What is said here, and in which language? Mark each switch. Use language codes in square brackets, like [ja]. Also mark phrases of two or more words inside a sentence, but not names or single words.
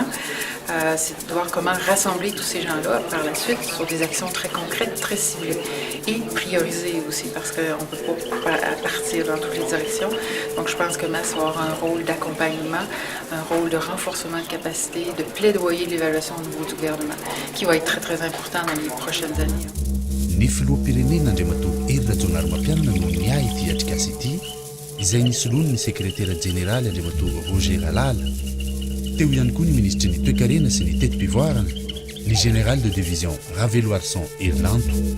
[fr] C'est de voir comment rassembler tous ces gens-là par la suite sur des actions très concrètes, très ciblées et prioriser aussi, parce qu'on ne peut pas partir dans toutes les directions. Donc je pense que MAS va avoir un rôle d'accompagnement, un rôle de renforcement de capacité, de plaidoyer de l'évaluation au niveau du gouvernement, qui va être très très important dans les prochaines années. [mg] Ny filoha-pirenena Andriamatoa Rajaonarimampianina no niahy ity atrikasa ity izay nisoloany ny sekretera jeneraly Andriamatoa Roger Alala. Teo ihany koa ny ministry ny toe-karena sy ny teti-pivoarana ny [fr] général de division [mg] Ravelo Arsan Irlanto.